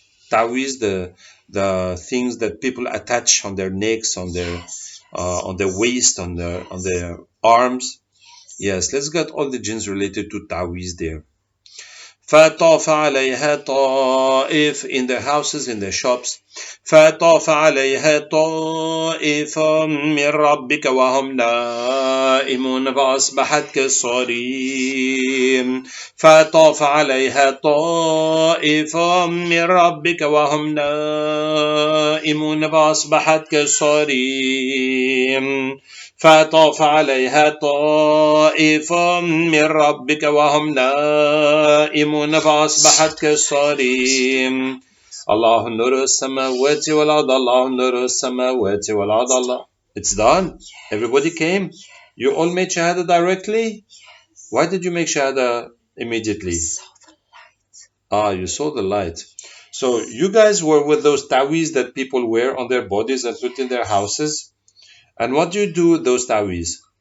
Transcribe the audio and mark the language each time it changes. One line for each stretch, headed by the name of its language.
English: Tawiz, the things that people attach on their necks, on their waist, on their arms. Yes, let's get all the jinns related to Tawiz there.
Arabic: فطاف عليها طائف
English: in their houses, in their shops.
Arabic: فطاف عليها طائف من ربك وهم نائمون فأصبحت كالصريم. فطاف عليها طائف من ربك وهم نائمون فأصبحت كالصريم. فطاف عليها طائف من ربك وهم نائمون فأصبحت كالصريم. الله نور السماوات والأرض الله نور السماوات والأرض الله.
English: It's done. Everybody came. You all made shahada directly? Why did you make shahada immediately? You saw the light. So you guys were with those taweez that people wear on their bodies and put in their houses. And what do you do with those taweez?